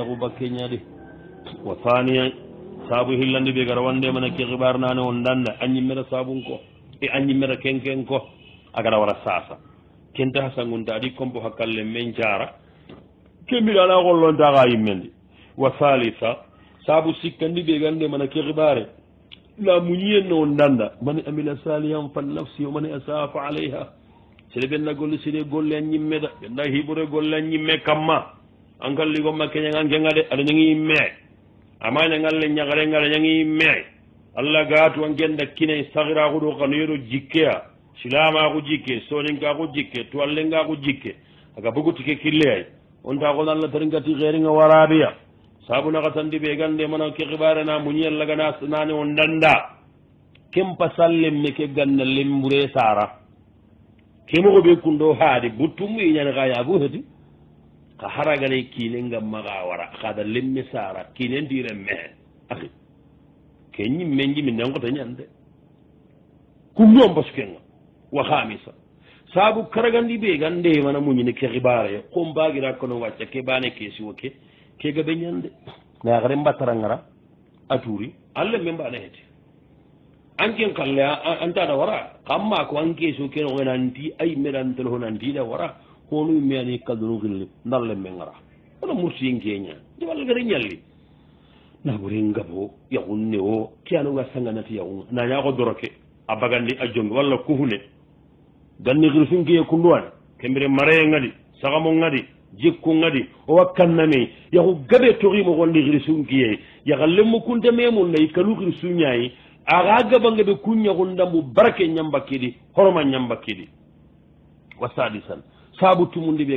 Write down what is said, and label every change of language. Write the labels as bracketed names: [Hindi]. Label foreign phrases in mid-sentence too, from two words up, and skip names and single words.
[Soninke] yaxuba keñade [Arabic] وثانيا [Soninke] saabu hillande ɓe gara wande mana ke xibar nane o ndanda a ñimmera sabun ko e a ñimmera kenken ko a gara wara sasa kenta ha sangunta aɗi compo hakkalle men jara ke mbiɗana xollontaxa yimmendi wa thalitha saabu sikkandi ɓe gande mana ke xibare la muñiyen no o ndanda [Arabic] من عمل صالحا فلنفسه ومن أساء فعليها [Soninke] sede ɓenna golle sede golle a ñimmeda ɓenna hiɓore golle a ñimme kamma an kalligomma keñanga kenga de aɗa ñangi yimme ama ñangalle ñagarenga aɗa ñangi yimme allah gaatu an genda kinay sahirakuɗo kano yeɗo jikkeya silamaku jikke soninkaku jikke tuwallengaku jikke aga bogotike kille ay on ta kon allah taringati xeeringa warabiya saabu naka tandi ɓe gande mana ke xibare na muñi allah gana nane o ndanda kempa sallemme ke ganna lembure sara kemoxo ɓe kundo haade buttum iñani xa yaagu heti xa haraganay kiine ngamma xa wara xaada lemme sara kiine ndiren mexe axi ke ñimme njimi nengota ñande kumñom basukenga [Arabic] وخامسا [Soninke] saabu karagandi ɓe gande mana muñine ke xibare xo mbagira kono wacca ke bane ke siwo ke kega ɓe ñande nayaxare mbattarangara a tuuri allah me mbana hete anken kalle antaɗa wara kam ma ko an keso kene oe nanti ay meɗan téléphone antiɗa wara hono yimme ani kaldunu xilli ndalle me ngara wona mursiyen keña jawalla gare ñalli naɓore ngabo yaxun ne o ke anoga sanganati yaxunga nañaxo doroke a bagandi a jongi walla kuhune ganni hirsunkiye kunduwani kembire mareye ngadi sagamo ngadi jikku ngadi o wakkanname yahu gabe toximo gondi hirsunkiye yaha lemmu kunte memum nayi kalu hirsuñayi aga gabangaɓe kuñahundambu barake ñambakkidi horoma ñambakkidi [Arabic] وسادسا [Soninke] saabu tumundi ɓe